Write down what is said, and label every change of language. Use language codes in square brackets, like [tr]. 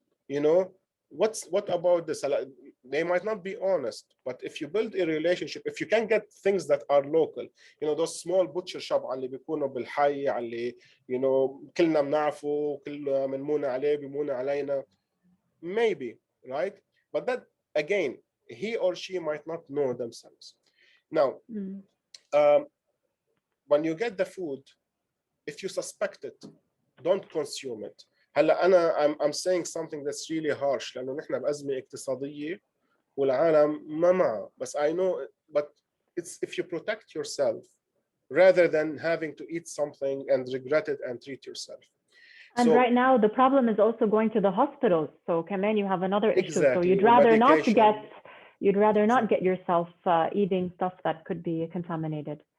[en] You know, what about this? They might not be honest, but if you build a relationship, if you can get things that are local, you know, those small butcher shop [ar] اللي بيكونوا بالحي اللي [en] you know [ar] كلنا بنعرفه كلنا بنمون عليه بيمون علينا, [en] maybe, right? But that again, he or she might not know themselves. Now, when you get the food, if you suspect it, don't consume it. [ar] هلا [en] I'm saying something that's really harsh [ar] لأنه نحن بأزمة اقتصادية والعالم ما معه. [en] بس I know, but it's if you protect yourself rather than having to eat something and regret it and treat yourself. And right now the problem is also going to the hospitals. So كمان you have another issue. So you'd rather not get you'd rather not get yourself eating stuff that could be contaminated.